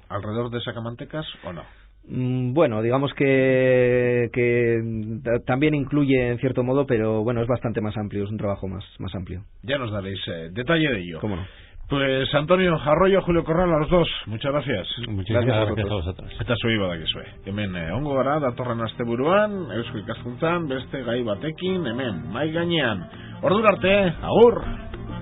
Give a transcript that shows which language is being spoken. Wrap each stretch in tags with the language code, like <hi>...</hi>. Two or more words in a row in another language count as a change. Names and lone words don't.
<es>¿Alrededor de Sacamantecas o no? Bueno, digamos que también incluye en cierto modo, pero bueno, es bastante más amplio, es un trabajo más amplio. Ya nos daréis detalle de ello. ¿Cómo no? Pues Antonio Arroyo, Julio Corral, a los dos, muchas gracias. Muchísimas gracias a vosotros.</es> <eu>Eta zuei badakizue. Hemen ongo gara datorren asteburuan, Eusko Ikaskuntzan, beste gai batekin, hemen, mai gainean. Ordura arte, agur!</eu>